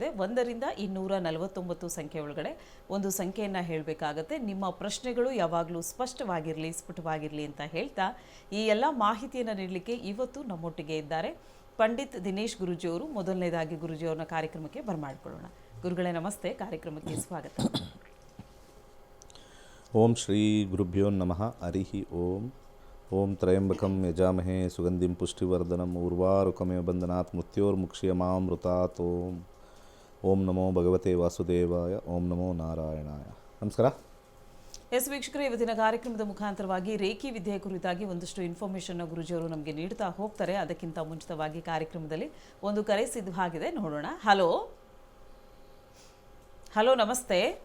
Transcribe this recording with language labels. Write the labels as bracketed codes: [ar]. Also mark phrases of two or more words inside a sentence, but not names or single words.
[kn] 1 ರಿಂದ 249 ಸಂಖ್ಯೆ ಒಳಗಡೆ ಒಂದು ಸಂಖ್ಯೆಯನ್ನು ಹೇಳಬೇಕಾಗತ್ತೆ. ನಿಮ್ಮ ಪ್ರಶ್ನೆಗಳು ಯಾವಾಗಲೂ ಸ್ಪಷ್ಟವಾಗಿರಲಿ, ಸ್ಫುಟವಾಗಿರಲಿ ಅಂತ ಹೇಳ್ತಾ ಈ ಎಲ್ಲ ಮಾಹಿತಿಯನ್ನು ನೀಡಲಿಕ್ಕೆ ಇವತ್ತು ನಮ್ಮೊಟ್ಟಿಗೆ ಇದ್ದಾರೆ ಪಂಡಿತ್ ದಿನೇಶ್ ಗುರೂಜಿಯವರು. ಮೊದಲನೇದಾಗಿ ಗುರೂಜಿಯವ್ರನ್ನ ಕಾರ್ಯಕ್ರಮಕ್ಕೆ ಬರಮಾಡಿಕೊಳ್ಳೋಣ. ಗುರುಗಳೇ ನಮಸ್ತೆ, ಕಾರ್ಯಕ್ರಮಕ್ಕೆ ಸ್ವಾಗತ. [sa] ಓಂ ಶ್ರೀ ಗುರುಭ್ಯೋ ನಮಃ. ಹರಿಹಿ ಓಂ. ಓಂ ತ್ರಯಂಬಕಂ ಯಜಾಮಹೇ ಸುಗಂಧಿಂ ಪುಷ್ಟಿವರ್ಧನಂ ಉರ್ವಾರುಕಮೇವ ಬಂಧನಾತ್ ಮೃತ್ಯೋರ್ಮುಕ್ಷಯಮಾಮೃತಾತ್. ಓಂ ನಮೋ ಭಗವತೆ ವಾಸುದೇವಾಯ. ಓಂ ನಮೋ ನಾರಾಯಣಾಯ. ನಮಸ್ಕಾರ. [kn] ಎಸ್ ವೀಕ್ಷಕರೇ, ಇವತ್ತಿನ ಕಾರ್ಯಕ್ರಮದ ಮುಖಾಂತರವಾಗಿ ರೇಖಿ ವಿದ್ಯೆಯ ಕುರಿತಾಗಿ ಒಂದಷ್ಟು ಇನ್ಫಾರ್ಮೇಷನ್ ಗುರುಜಿಯವರು ನಮಗೆ ನೀಡ್ತಾ ಹೋಗ್ತಾರೆ. ಅದಕ್ಕಿಂತ ಮುಂಚಿತವಾಗಿ ಕಾರ್ಯಕ್ರಮದಲ್ಲಿ ಒಂದು ಕರೆ ಸಿದ್ಧವಾಗಿದೆ, ನೋಡೋಣ. ಹಲೋ ಹಲೋ, ನಮಸ್ತೆ.